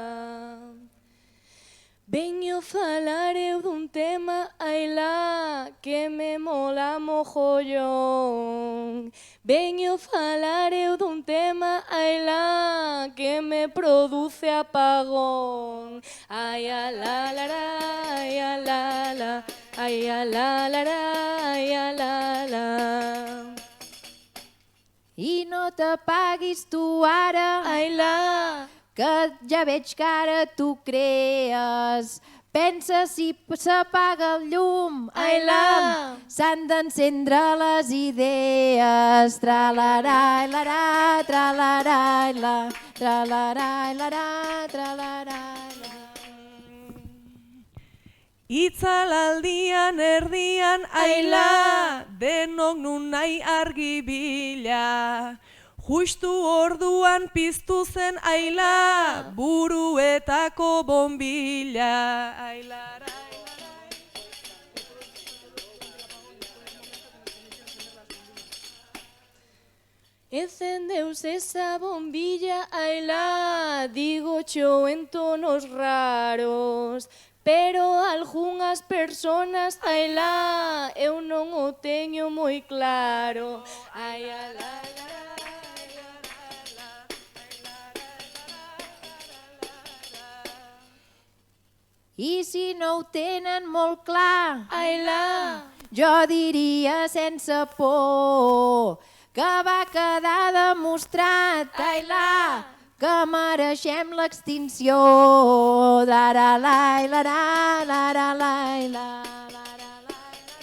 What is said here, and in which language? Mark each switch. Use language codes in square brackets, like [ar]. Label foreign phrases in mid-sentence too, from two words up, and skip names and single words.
[gl] Veño falar eu dun tema, ai lá, que me mola mogollón. Veño falar eu dun tema, ai lá, que me produce apagón. Ai a la la la, ai a la la, ai a la la la, ai a la la. [ca] I no t'apaguis tu ara, Ai la, que ja veig que ara tu crees. Pensa si s'apaga el llum, ai la, s'han d'encendre les idees. Tra-la-ra, la-ra, tra-la-ra, la, tra-la-ra, la-ra, tra-la-ra. [eu] Itzalaldian erdian aila, denok nun nahi argi bila. Justu orduan piztu zen aila, buruetako bombilla. Ailara. [gl] Encendeus esa bombilla, aila, [es] digo yo en tonos raros, [gl] pero algunhas personas, aila, eu non o teño moi claro. Ai, ala, [ca] I si no ho tenen molt clar, aila, jo diria sense por que va quedar demostrat, ailà, que mereixem l'extinció. D'ara lai, lara, lara, lai, la, lara, lai.